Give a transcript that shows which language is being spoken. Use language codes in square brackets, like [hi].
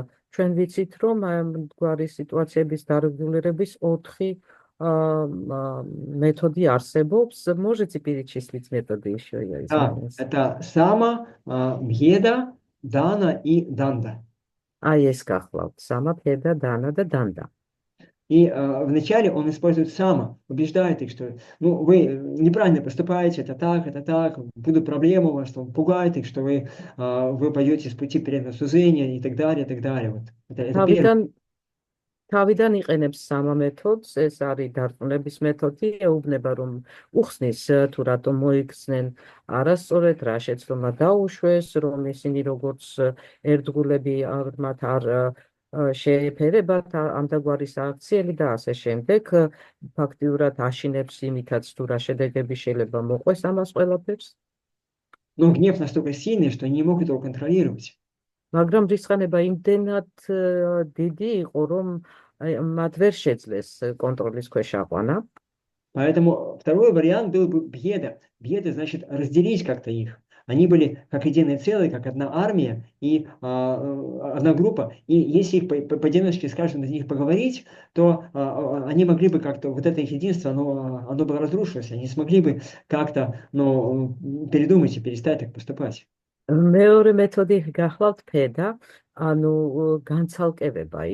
[ka] ჩვენ ვიცით, რომ ამგვარი სიტუაციების დარეგულირების 4 მეთოდი არსებობს. [ru] Можете перечислить методы еще? Я Да, извиняюсь. это сама, беда, дана и данда. [ka] Ai ეს გახლავთ, სამა, ბედა, დანა და დანდა. [ru] И вначале он использует сама, убеждает их, что вы неправильно поступаете, это так, будут проблемы у вас, он пугает их, что вы пойдете с пути преданного служения и так далее, и так далее. Вот. Это первое. [ka] თავიდან იყენებს სამა მეთოდს, ეს არის დარწმუნების მეთოდი, ეუბნება, რომ უხსნის თუ რატომ მოიქცნენ არასწორად, რა შეცდომა დაუშვეს, რომ ისინი როგორც ერთგულები მათ არ შეეფერებათ ამდაგვარი სააქციელი და ასე შემდეგ, ფაქტიურად აშინებს იმითაც თუ რა შედეგები შეიძლება მოყვეს ამას ყველაფერს. [ru] Но гнев настолько сильный, что они не могут его контролировать. [ka] მაგრამ რისხანება იმდენად დიდი იყო, რომ მათ ვერ შეძლეს კონტროლის ქვეშ აყვანა. [ru] Поэтому второй вариант был бы беда. Беда значит разделить как-то их. Они были как единое целое, как одна армия и одна группа. И если их поодиночке с каждым из них поговорить, то они могли бы как-то, вот это их единство, оно бы разрушилось. Они смогли бы как-то передумать и перестать так поступать. [ka] მეორე მეთოდი გახლავთ ფედა, ანუ განცალკევება.